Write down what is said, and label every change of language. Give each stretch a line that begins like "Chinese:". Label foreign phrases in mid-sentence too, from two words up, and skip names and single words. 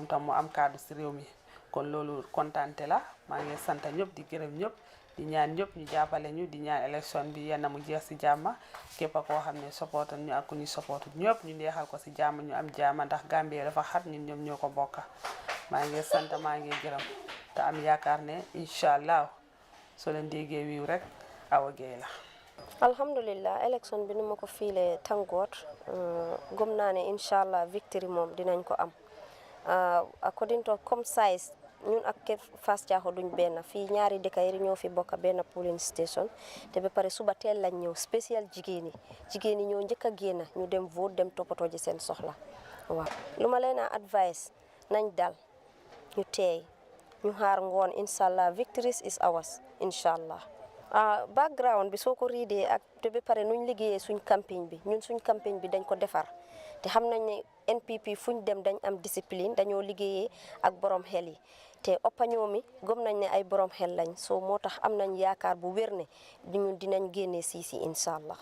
Wolof: tam mu am kaddu si réew mi kon loolu kontaante la maa ngi sant ñëpp di gërëm ñëpp di ñaan ñëpp ñu jàppale ñu di ñaan élection bi yenn mu jeex si jàmm képp koo xam ne support ñu ak ku ñu support ñëpp ñu neexal ko si jàmm ñu am jàmm ndax Gambie dafa xat ñun ñoom ñoo ko bokka maa ngi sant maa ngi gërëm te am yaakaar ne
Arabic: إن شاء الله
Wolof: soo leen déggee wiiw rek Awa Gaye la. alhamdulillah élection bi nu ma ko fiilee tàngoot gëm naa ne
Arabic: إن شاء الله
Wolof: victory moom dinañ ko am
English: according to
Wolof: comme size ñun ak Fass Thiaho duñ benn fii ñaari dëkk yi ñoo fi bokk benn
English: polling station
Wolof: te ba pare suba teel lañ ñëw spécial jigéen yi ñoo njëkk a génn ñu dem vote dem toppatoo ji seen soxla waaw lu ma leen a advice nañ dal ñu teey ñu xaar ngoon
Arabic: إن شاء الله
English: victory is ours
Arabic: إن شاء الله.
Wolof: background bi soo ko riidee ak te ba pare nuñ liggéeyee suñ campagne bi ñun suñ campagne bi dañ ko defar te xam nañ ne NPP fuñ dem dañ am discipline dañoo liggéeyee ak borom xel yi te oppañoo mi gëm nañ ne ay borom xel lañ soo moo tax am nañ yaakaar bu wér ne ñun dinañ génnee siisi
Arabic: إن شاء الله.